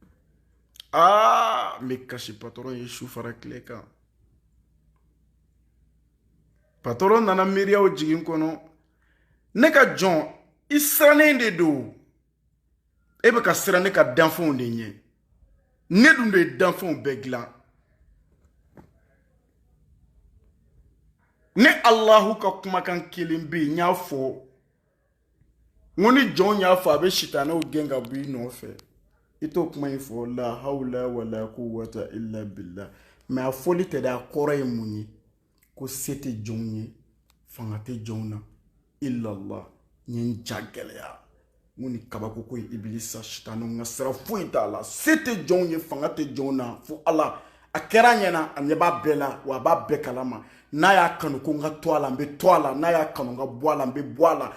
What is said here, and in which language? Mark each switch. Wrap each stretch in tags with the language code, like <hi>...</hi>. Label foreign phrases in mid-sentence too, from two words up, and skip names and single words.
<bm>n bɛ kasi patɔrɔn ye su fara tile kan patɔrɔn nana miiriyaw jigin kɔnɔ ne ka jɔn i sirannen de don e bɛ ka siran ne ka danfɛnw de ɲɛ ne dun de ye danfɛnw bɛɛ dilan ne Allahu ka kumakan kelen bɛ yen n y'a fɔ n ko ni jɔn y'a fɔ a bɛ sitanɛw gɛn ka bɔ i nɔfɛ i t'o kuma in fɔ</bm> <ar>لا حول ولا قوة إلا بالله</ar> <bm>mɛ a fɔli tɛ dɛ a kɔrɔ ye mun ye ko se tɛ jɔnw ye fanga tɛ jɔnw na illallah n ye n ja gɛlɛya n ko ni kabako ko ye ibilisa sitanɛw ka sira foyi t'a la se tɛ jɔnw ye fanga tɛ jɔnw na fo ala a kɛra ɲɛna a ɲɛ b'a bɛɛ la wa a b'a bɛɛ kalama n'a y'a kanu ko n ka to a la n bɛ to a la n'a y'a kanu n ka bɔ a la n bɛ bɔ a la</bm>